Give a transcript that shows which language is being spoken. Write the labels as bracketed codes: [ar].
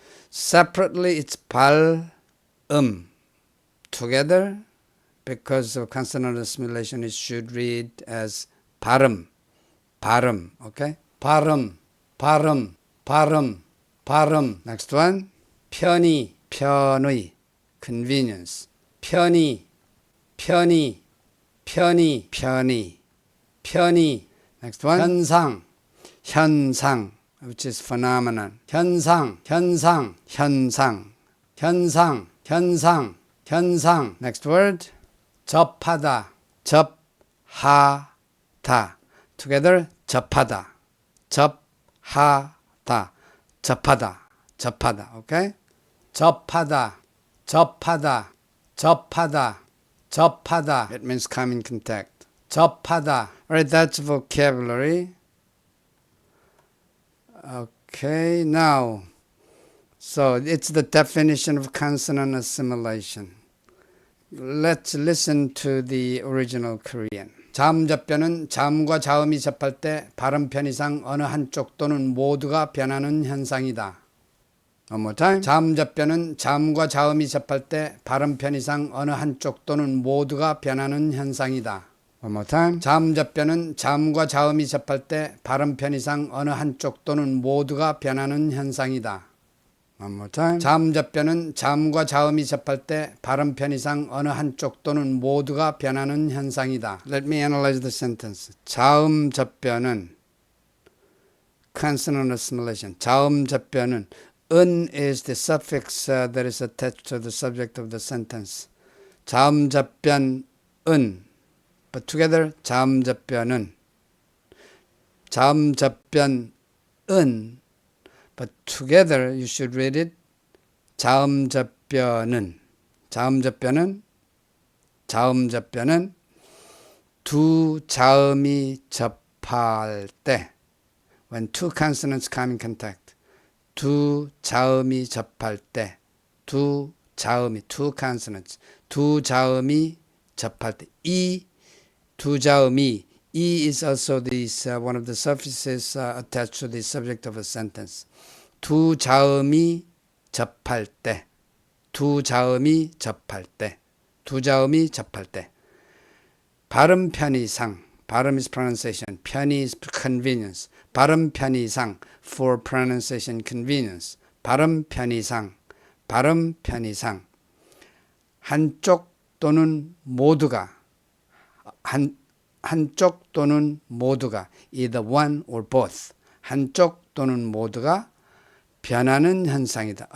[en] Separately, it's 발음. Together, because of consonant assimilation, it should read as 발음. [ko] 발음, okay? 발음, 발음, 발음. 발음. [en] Next one, 편의, 편의, convenience. [ko] 편의, 편의, 편의, 편의, 편의. [en] Next one, 현상, 현상, which is phenomenon. [ko] 현상, 현상, 현상, 현상, 현상, 현상. Next word, 접하다, 접하다. Together, 접하다, 접하다. 접하다, 접하다, okay? 접하다, 접하다, 접하다, 접하다. [en] It means come in contact. [ko] 접하다. [en] All right, that's vocabulary. Okay, now, so it's the definition of consonant assimilation. Let's listen to the original Korean. [ko] 자음접변은 자음과 자음이 접할 때 발음 편의상 어느 한쪽 또는 모두가 변하는 현상이다. [en] One more time. [ko] 자음접변은 자음과 자음이 접할 때 발음 편의상 어느 한쪽 또는 모두가 변하는 현상이다. [en] One more time. [ko] 자음접변은 자음과 자음이 접할 때 발음 편의상 어느 한쪽 또는 모두가 변하는 현상이다. [en] One more time. [ko] 자음접변은 자음과 자음이 접할 때 발음 편의상 어느 한쪽 또는 모두가 변하는 현상이다. [en] Let me analyze the sentence. 자음접변은 consonant assimilation. 자음접변은 은 is the suffix that is attached to the subject of the sentence. [ko] 자음접변은 but together 자음접변은 자음접변은 [en] but together you should read it [ko] 자음접변은 자음접변은 자음접변은 두 자음이 접할 때 [en] when two consonants come in contact [ko] 두 자음이 접할 때 두 자음이 [en] two consonants [ko] 두 자음이 접할 때 이 [en] 두 자음이 E is also this one of the suffixes attached to the subject of a sentence. [ko] 두 자음이 접할 때, 두 자음이 접할 때, 두 자음이 접할 때. 발음 편의상, [en] 발음 is pronunciation, 편의 is convenience. [ko] 발음 편의상 [en] for pronunciation convenience. [ko] 발음 편의상, 발음 편의상. 한쪽 또는 모두가 한쪽 또는 모두가 [en] either one or both [ko] 한쪽 또는 모두가 변하는 현상이다.